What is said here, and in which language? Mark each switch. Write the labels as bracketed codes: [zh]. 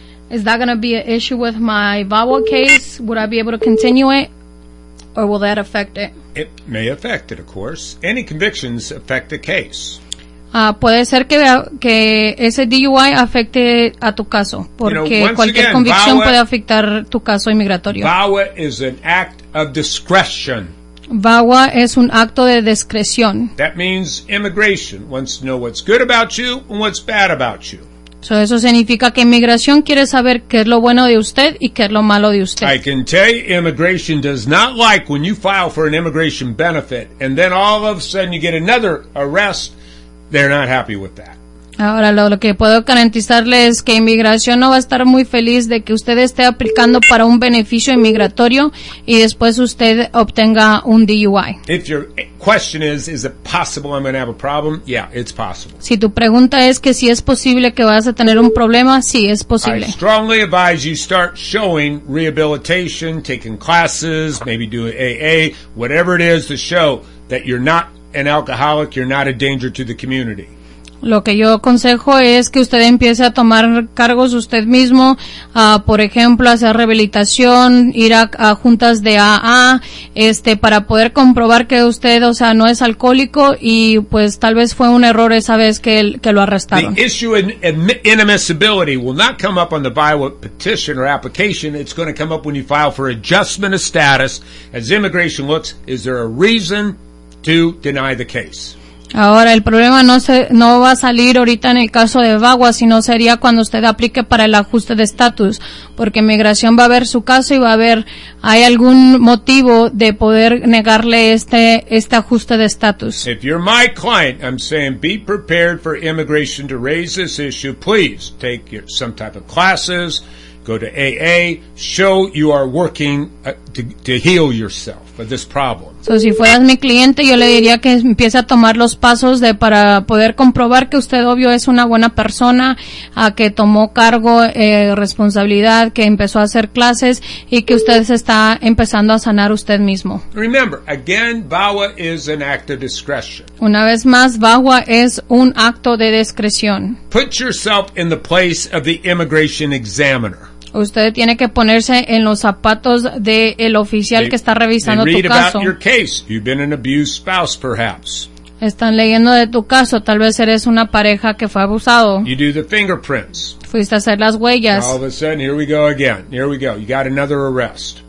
[en] Is that going to be an issue with my VAWA case? Would I be able to continue it, or will that affect it? It may affect it, of course. Any convictions affect the case. [es] Puede ser que ese DUI afecte a tu caso, porque [en] you know, [es] cualquier [en] again, [es] convicción [en] VAWA, [es] puede afectar tu caso inmigratorio. [en] VAWA is an act of discretion. [es] VAWA es un acto de discreción. [en] That means immigration wants to know what's good about you and what's bad about you. [es] So eso significa que inmigración quiere saber qué es lo bueno de usted y qué es lo malo de usted. [en] I can tell you, immigration does not like when you file for an immigration benefit and then all of a sudden you get another arrest. They're not happy with that. [es] Ahora lo que puedo garantizarle es que inmigración no va a estar muy feliz de que usted esté aplicando para un beneficio inmigratorio y después usted obtenga un DUI. [en] If your question is it possible I'm going to have a problem? Yeah, it's possible. [es] Si tu pregunta es que si es posible que vas a tener un problema, sí, es posible. [en] I strongly advise you start showing rehabilitation, taking classes, maybe doing AA, whatever it is to show that you're not an alcoholic, you're not a danger to the community. [es] Lo que yo aconsejo es que usted empiece a tomar cargos usted mismo, por ejemplo, hacer rehabilitación, ir a juntas de AA, para poder comprobar que usted, o sea, no es alcohólico y pues tal vez fue un error esa vez que lo arrestaron. [en] The issue of inadmissibility will not come up on the VAWA petition or application. It's going to come up when you file for adjustment of status. As immigration looks, is there a reason to deny the case. [es] Ahora el problema no va a salir ahorita en el caso de VAWA, sino sería cuando usted aplique para el ajuste de estatus, porque inmigración va a ver su caso y va a ver hay algún motivo de poder negarle este ajuste de estatus. [en] If you're my client, I'm saying be prepared for immigration to raise this issue. Please take some type of classes, go to AA, show you are working to heal yourself of this problem. [es] So, si fueras mi cliente, yo le diría que empiece a tomar los pasos para poder comprobar que usted, obvio, es una buena persona, a que tomó cargo, responsabilidad, que empezó a hacer clases y que usted se está empezando a sanar usted mismo. [en] Remember, again, VAWA is an act of discretion. [es] Una vez más, VAWA es un acto de discreción. [en] Put yourself in the place of the immigration examiner. [es] Usted tiene que ponerse en los zapatos de el oficial que está revisando tu caso. [en] They read about your case. You've been an abused spouse, perhaps. [es] Están leyendo de tu caso. Tal vez eres una pareja que fue abusado. [en] You do the fingerprints. [es] Fuiste a hacer las huellas. [en] All of a sudden, here we go again. Here we go. You got another arrest.